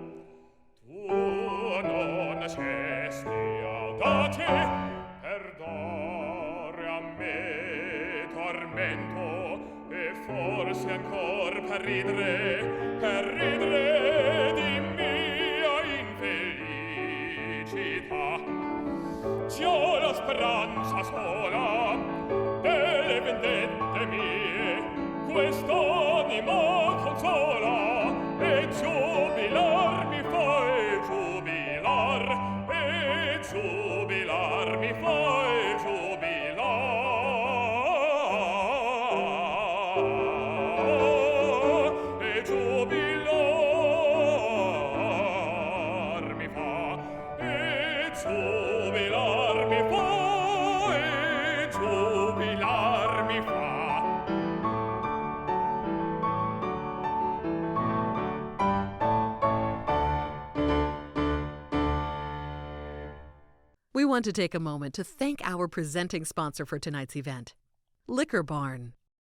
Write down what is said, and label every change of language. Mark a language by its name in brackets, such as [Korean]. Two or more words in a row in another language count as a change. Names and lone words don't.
[Italian] Tu non nascesti audace, per dare a me tormento, e forse ancor per ridere di mia infelicità. Già la speranza sola delle vendette mie quest'anima consola, e giubilar mi fa, e giubilar mi fa, e giubilar mi fa, e giubilar mi fa, e giubilar mi fa. [English] We want to take a moment to thank our presenting sponsor for tonight's event, Liquor Barn.